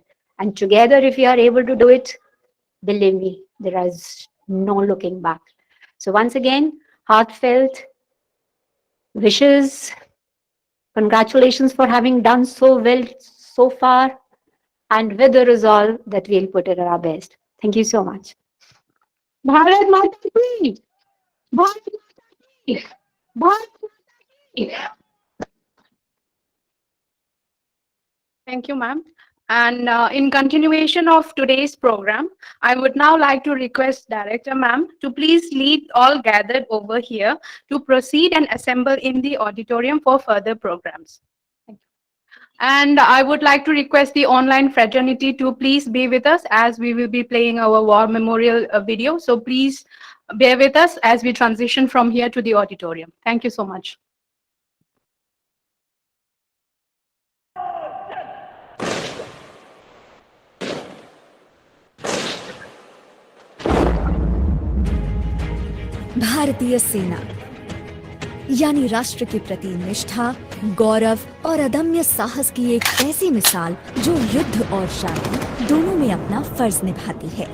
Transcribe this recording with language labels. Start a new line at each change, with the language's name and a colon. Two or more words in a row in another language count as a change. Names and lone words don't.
English: And together, if you are able to do it, believe me, there is no looking back. So once again, heartfelt wishes, congratulations for having done so well so far, and with the resolve that we'll put it at our best. Thank you so much.
Hindi: Bharat Mata Ki! Bharat Mata Ki! Bharat Mata Ki!
English: Thank you, ma'am. And in continuation of today's program, I would now like to request Director ma'am to please lead all gathered over here to proceed and assemble in the auditorium for further programs. Thank you. And I would like to request the online fraternity to please be with us as we will be playing our war memorial video. So please bear with us as we transition from here to the auditorium. Thank you so much.
Hindi: भारतीय सेना यानी राष्ट्र के प्रति निष्ठा, गौरव और अदम्य साहस की एक ऐसी मिसाल जो युद्ध और शांति दोनों में अपना फर्ज निभाती है।